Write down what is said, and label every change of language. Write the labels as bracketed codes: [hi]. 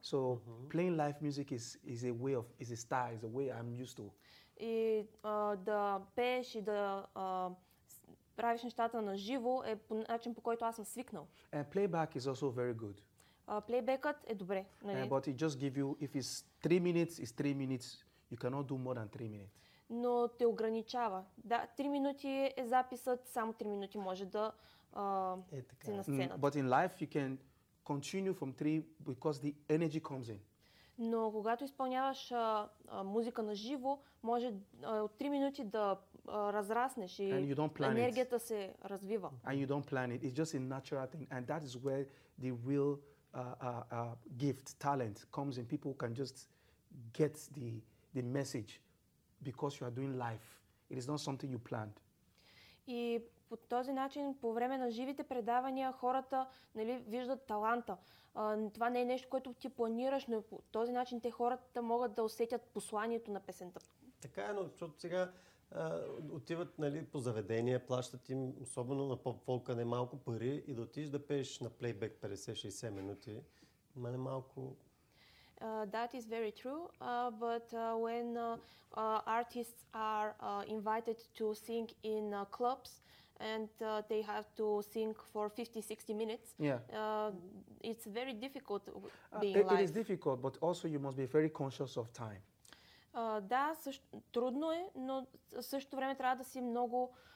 [en] So playing live music is a way of is a style, is a way I'm used to. [bg] И да пееш и да правиш нещата на живо е по начин, по който аз съм свикнал. [en] And playback is also very good. [bg] Плейбекът е добре, нали? [en] But it just give you, if it's 3 minutes, it's 3 minutes. You cannot do more than 3 minutes. [bg] Но те ограничава. Да, 3 минути е записът, само 3 минути може да си на сцената. [en] But in life you can continue from 3 because the energy comes in. [bg] Но когато изпълняваш музика на живо, може от 3 минути да разраснеш и енергията се развива. [en] And you don't plan it. It's just a natural thing and that is where the real gift, talent comes in. People can just get the message because you are doing life. It is not something you planned. [bg] И по този начин, по време на живите предавания, хората, нали, виждат таланта. Това не е нещо, което ти планираш, но по този начин те хората могат да усетят посланието на песента. Така е, но защото сега отиват, нали, по заведения, плащат им, особено на поп-фолка, немалко пари и да отидеш да пееш на плейбек 50-60 минути, има немалко... [en] That is very true, but when artists are invited to sing in clubs and they have to sing for 50-60 minutes, yeah, it's very difficult being live. It is difficult, but also you must be very conscious of time. [bg] Да, също, трудно е, но също време трябва да си много...